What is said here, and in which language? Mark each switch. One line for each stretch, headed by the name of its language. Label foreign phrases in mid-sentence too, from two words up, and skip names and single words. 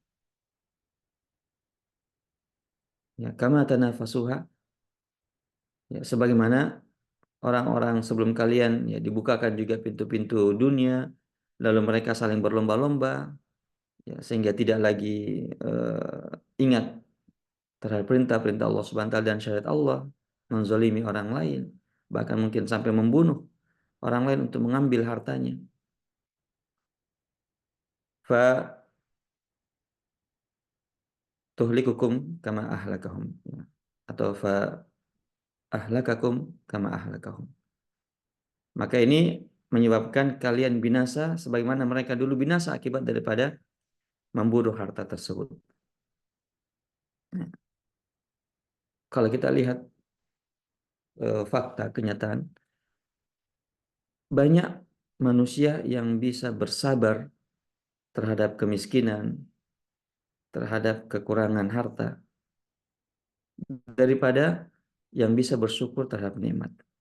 Indonesian: Ya,
Arabic: كما تنافسوها,
Indonesian: ya, sebagaimana orang-orang sebelum kalian ya dibukakan juga pintu-pintu dunia, lalu mereka saling berlomba-lomba, ya, sehingga tidak lagi ingat terhadap perintah-perintah Allah
Arabic: سبحانه وتعالى
Indonesian: dan syariat Allah, menzalimi orang lain, bahkan mungkin sampai membunuh orang lain untuk mengambil hartanya.
Arabic: فتهلككم كما أهلكهم, ya. Atau فأهلككم كما أهلكهم.
Indonesian: Maka ini menyebabkan kalian binasa sebagaimana mereka dulu binasa akibat daripada memburu harta tersebut. Nah, kalau kita lihat fakta kenyataan, banyak manusia yang bisa bersabar terhadap kemiskinan, terhadap kekurangan harta, daripada yang bisa bersyukur terhadap nikmat.